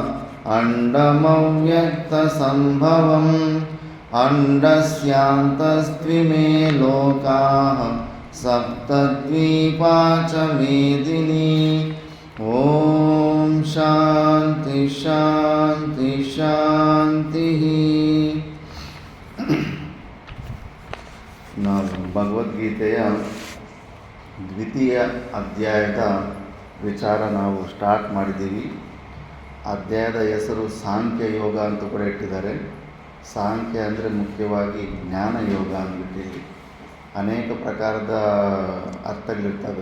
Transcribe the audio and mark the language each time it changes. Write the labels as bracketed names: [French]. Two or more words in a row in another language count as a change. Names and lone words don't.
[Sanskrit] अण्डमव्यक्तसम्भवम् अण्डस्यान्तस्त्विमे लोकाः सप्तद्वीपा च मेदिनी ॐ शान्ति शान्ति शान्तिः [Kannada] ನಾವು ಭಗವದ್ಗೀತೆಯ ದ್ವಿತೀಯ ಅಧ್ಯಾಯದ ವಿಚಾರ ನಾವು ಸ್ಟಾರ್ಟ್ ಮಾಡಿದ್ದೀವಿ. ಅಧ್ಯಾಯದ ಹೆಸರು ಸಾಂಖ್ಯ ಯೋಗ ಅಂತ ಕೂಡ ಇಟ್ಟಿದ್ದಾರೆ. ಸಾಂಖ್ಯ ಅಂದರೆ ಮುಖ್ಯವಾಗಿ ಜ್ಞಾನ ಯೋಗ ಅಂದ್ಬಿಟ್ಟು ಅನೇಕ ಪ್ರಕಾರದ ಅರ್ಥಗಳಿರ್ತವೆ.